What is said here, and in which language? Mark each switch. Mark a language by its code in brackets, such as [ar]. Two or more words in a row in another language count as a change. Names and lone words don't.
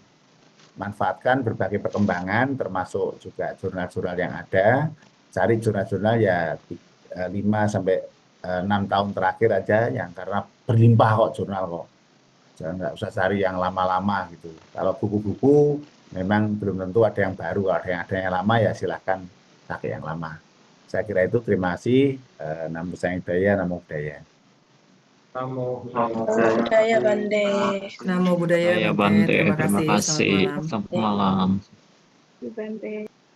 [id] Manfaatkan berbagai perkembangan termasuk juga jurnal-jurnal yang ada, cari jurnal-jurnal ya 5 sampai 6 tahun terakhir aja yang karena berlimpah kok jurnal kok. Jangan nggak usah cari yang lama-lama gitu. Kalau buku-buku memang belum tentu ada yang baru, kalau ada yang lama ya silahkan pakai yang lama. Saya kira itu, terima kasih. [pi] Namo Buddhaya, Namo Buddhaya. Namo Budaya Bante. Namo Buddhaya [id] Ya Bante. Bante, Terima terima kasih. Selamat kasih. malam. Selamat malam. Bante.